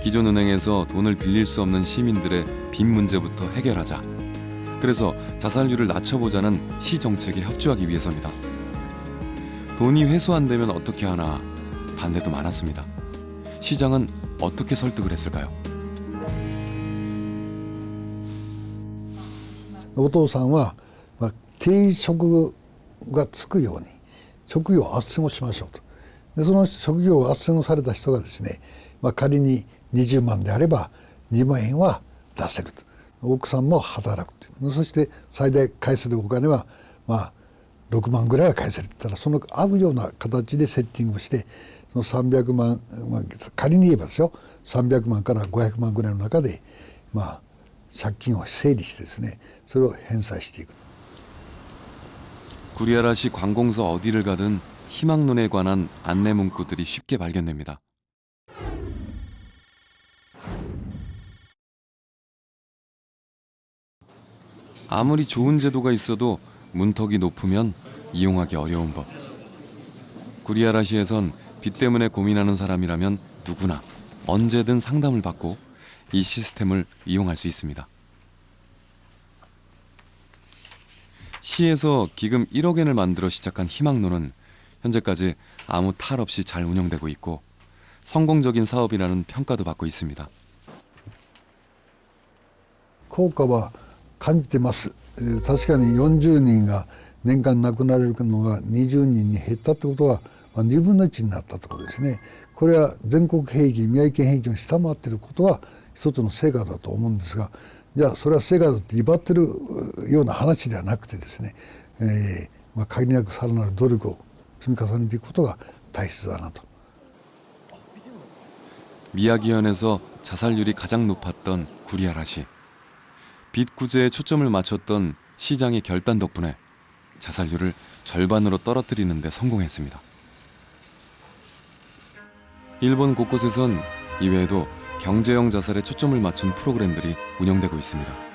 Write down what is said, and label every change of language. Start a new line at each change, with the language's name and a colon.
Korean: 기존 은행에서 돈을 빌릴 수 없는 시민들의 빚 문제부터 해결하자. 그래서 자살률을 낮춰보자는 시 정책에 협조하기 위해서입니다. 돈이 회수 안 되면 어떻게 하나 반대도 많았습니다. 시장은 어떻게 설득을 했을까요?
Japanese: お父さんは、定職がつくように職業を斡旋をしましょうと。でその職業を斡旋をされた人がですね、仮に20万であれば2万円は出せると。奥さんも働くと。そして最大返せるお金は6万ぐらいは返せるって言ったら、その合うような形でセッティングをして、その300万、仮に言えばですよ、300万から500万ぐらいの中で借金を整理してですね、それを返済していく。
Korean: 구리아라시 관공서 어디를 가든 희망론에 관한 안내 문구들이 쉽게 발견됩니다. 아무리 좋은 제도가 있어도 문턱이 높으면 이용하기 어려운 법. 구리아라시에선 빚 때문에 고민하는 사람이라면 누구나 언제든 상담을 받고 이 시스템을 이용할 수 있습니다. 시에서 기금 1억엔을 만들어 시작한 희망론은 현재까지 아무 탈 없이 잘 운영되고 있고 성공적인 사업이라는 평가도 받고 있습니다.
Japanese: 効果は感じてます。確かに40人が年間亡くなれるのが20人に減ったってことは、2分の1になったってことですね。これは全国平均、宮城県平均を下回っていることは一つの成果だと思うんですが、じゃあそれは成果だって威張ってるような話ではなくてですね、限りなくさらなる努力を積み重ねていくことが大切だなと。
Korean: 미야기현에서 자살률이 가장 높았던 구리아라시. 빚 구제에 초점을 맞췄던 시장의 결단 덕분에 자살률을 절반으로 떨어뜨리는 데 성공했습니다. 일본 곳곳에선 이외에도 경제형 자살에 초점을 맞춘 프로그램들이 운영되고 있습니다.